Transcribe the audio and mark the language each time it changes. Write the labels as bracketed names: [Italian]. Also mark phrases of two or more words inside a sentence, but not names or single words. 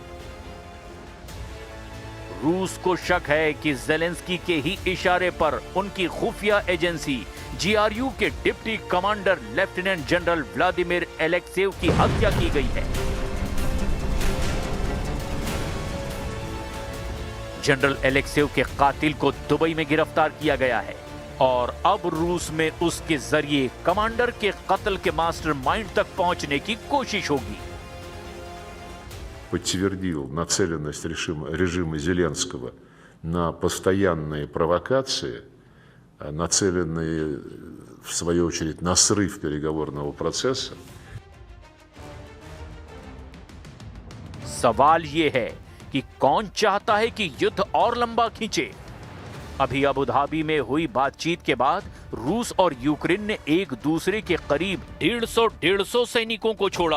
[Hindi] रूस को शक है कि ज़ेलेंस्की के ही इशारे पर उनकी खुफिया एजेंसी GRU के डिप्टी कमांडर लेफ्टिनेंट जनरल व्लादिमीर एलेक्सेव की हत्या की गई है। जनरल एलेक्सेव के कातिल को दुबई में गिरफ्तार किया गया है और अब रूस में उसके जरिए कमांडर के कत्ल के मास्टरमाइंड तक पहुंचने की कोशिश होगी। [Russian] Подтвердил нацеленность режима Зеленского на постоянные провокации, нацеленные, в свою очередь, на срыв переговорного процесса. [Hindi] सवाल ये है कि कौन चाहता है कि युद्ध और लंबा खींचे। अभी अबू धाबी में हुई बातचीत के बाद रूस और यूक्रेन ने एक दूसरे के करीब 150 सैनिकों को छोड़ा है।